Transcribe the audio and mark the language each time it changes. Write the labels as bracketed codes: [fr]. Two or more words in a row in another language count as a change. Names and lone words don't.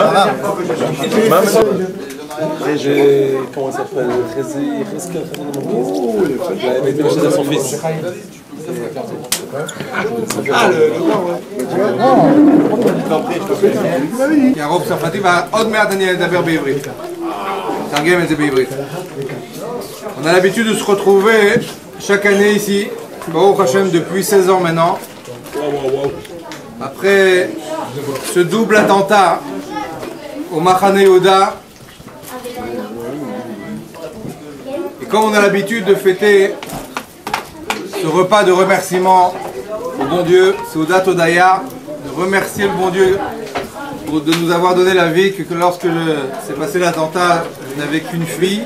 [fr] J'ai. Comment ça s'appelle? Il était chez son fils. Ah, [he] כי הרוב צרפתי, ועוד מעט אני אדבר בעברית. תרגם את זה בעברית. [fr] On a l'habitude de se retrouver chaque année ici, Baruch Hashem, depuis 16 ans maintenant. Après ce double attentat au Machane Yehuda. Et comme on a l'habitude de fêter ce repas de remerciement au bon Dieu, [he] סעודת הודיה, [fr] de remercier le bon Dieu de nous avoir donné la vie, que lorsque s'est passé l'attentat, je n'avais qu'une fille.